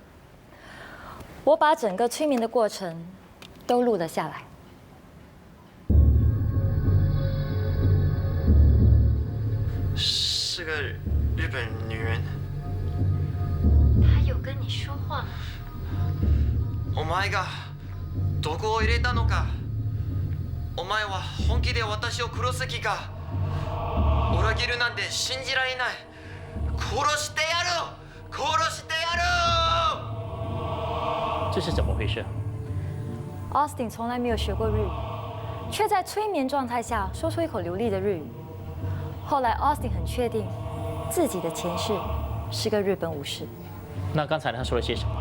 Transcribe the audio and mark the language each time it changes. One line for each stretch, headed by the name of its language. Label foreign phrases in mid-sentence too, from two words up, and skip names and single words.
Chinese: 我把整个催眠的过程都录了下来。是个日本女人。她有跟你说话吗？
Japanese: お前が毒を入れたのか。お前は本気で私を殺す気か。裏切るなんて信じられない。殺してやる！殺してやる！
Chinese: 这是怎么回事？Austin 从来没有学过日语，却在催眠状态下说出一口流利的日语。后来 Austin 很确定自己的前世是个日本武士。那刚才他说了些什么？